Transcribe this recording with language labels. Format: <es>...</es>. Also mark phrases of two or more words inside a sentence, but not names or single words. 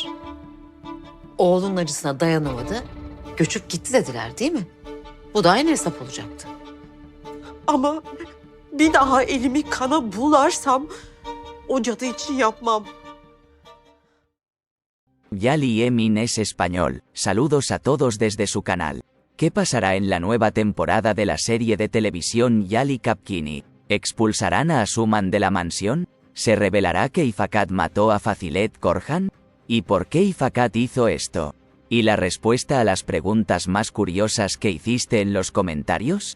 <tr>Oğlunun acısına dayanamadı, göçüp gitti dediler değil mi? Bu da aynı hesap olacaktı. Ama bir daha elimi kana bularsam o cadı için yapmam.</tr> <es>Yali Emin es español, saludos a todos desde su canal. ¿Qué pasará en la nueva temporada de la serie de televisión Yali Kapkini? ¿Expulsarán a Asuman de la mansión? ¿Se revelará que Ifakat mató a Fazilet Korhan? ¿Y por qué Ifakat hizo esto? ¿Y la respuesta a las preguntas más curiosas que hiciste en los comentarios?</es>